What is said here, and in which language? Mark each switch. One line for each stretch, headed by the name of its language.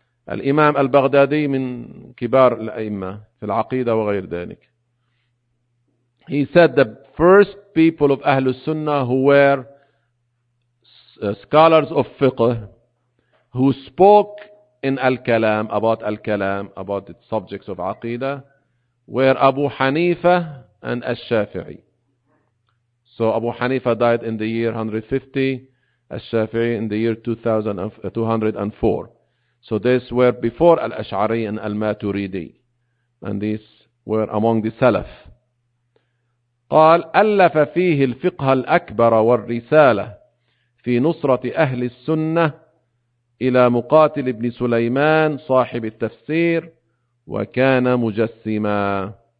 Arabic: الإمام البغدادي من كبار الأئمة في العقيدة وغير ذلك.
English: He said the first people of أهل السنة who were scholars of fiqh, who spoke in al-kalam, about al-kalam, about the subjects of عقيدة, were أبو حنيفة and الشافعي. So Abu Hanifa died in the year 150, Al-Shafi'i in the year 204. So these were before Al-Ash'ari and Al-Maturidi. And these were among the Salaf.
Arabic: قال ألف فيه الفقه الأكبر والرسالة في نصرة أهل السنة إلى مقاتل ابن سليمان صاحب التفسير وكان مجسما.